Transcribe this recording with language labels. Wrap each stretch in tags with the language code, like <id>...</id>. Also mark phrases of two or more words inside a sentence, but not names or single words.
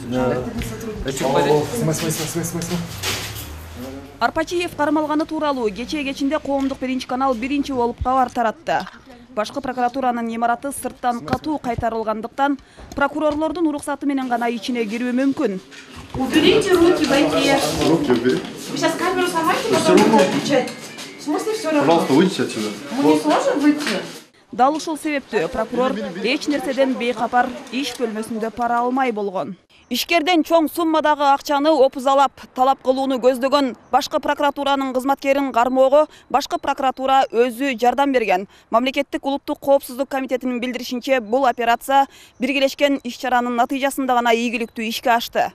<ky>Арпачиев кармалганы тууралуу кечинде Коомдук биринчи канал биринчи болуп кабар таратты. Башкы прокуратуранын имараты сырттан катуу кайтарылгандыктан прокурорлордун уруксаты менен гана ичине кирүү мүмкүн.</ky> <ru>Уберите руки, войти. Руки убери. Вы сейчас камеру сломаете, потом будете отвечать. В смысле все равно? Пожалуйста, выйдите отсюда. Мы не сможем выйти?</ru> <ky>Дал ушул себептүү прокурор эч нерседен бейкапар иш бөлмөсүндө пара алмай болгон. Ишкерден чоң суммадагы акчаны опузалап талап кылууну көздөгөн башкы прокуратуранын кызматкерин кармоого башкы прокуратура өзү жардам берген. Мамлекеттик улуттук коопсуздук комитетинин билдиришинче, бул операция биргелешкен иш-чаранын натыйжасында гана ийгиликтүү ишке ашты.</ky>